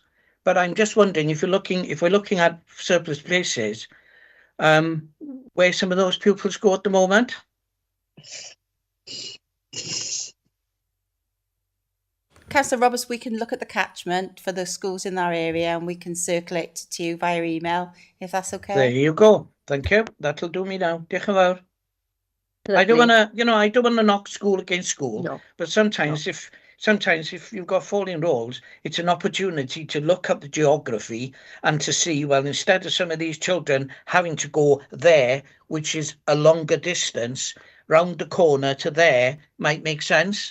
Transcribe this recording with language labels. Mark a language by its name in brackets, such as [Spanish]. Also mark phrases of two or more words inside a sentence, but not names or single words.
[English] But I'm just wondering if we're looking at surplus places, where some of those pupils go at the moment. Councillor Roberts, we can look at the catchment for the schools in our area and we can circulate to you via email, if that's okay. There you go. Thank you. That'll do me now. [Welsh] Diolch yn fawr. [English] I don't want to knock school against school, no. But sometimes if you've got falling roles, it's an opportunity to look at the geography and to see, well, instead of some of these children having to go there, which is a longer distance, round the corner to there might make sense.